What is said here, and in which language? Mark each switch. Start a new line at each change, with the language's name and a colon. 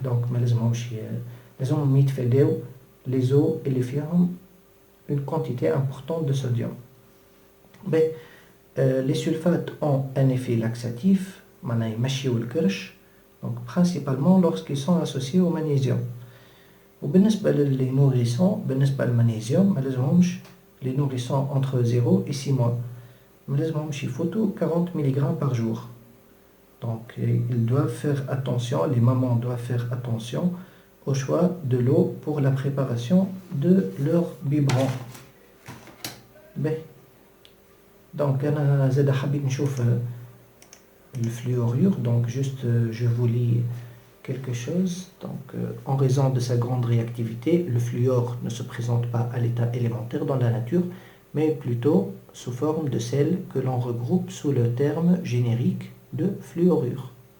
Arabic: دونك ما لازمهم يتفاداو les eaux اللي فيهم
French: une quantité importante de sodium. Mais les sulfates ont un effet laxatif,
Arabic: معناها يمشيو الكرش.
French: donc principalement lorsqu'ils sont associés au magnésium.
Arabic: وبالنسبة للي nourrissons بالنسبة للمغنيسيوم ما لازمهمش
French: les nourrissons entre 0 et 6 mois
Arabic: ما لازمهمش يفوتوا
French: 40 mg par jour. Donc ils doivent faire attention, les mamans doivent faire attention au choix de l'eau pour la préparation de leur biberon.
Arabic: Donc أنا زاد حبيت نشوف le fluorure.
French: Donc juste je vous lis quelque chose. Donc en raison de sa grande réactivité, le fluor ne se présente pas à l'état élémentaire dans la nature, mais plutôt sous forme de sel que l'on regroupe sous le terme générique de fluorure.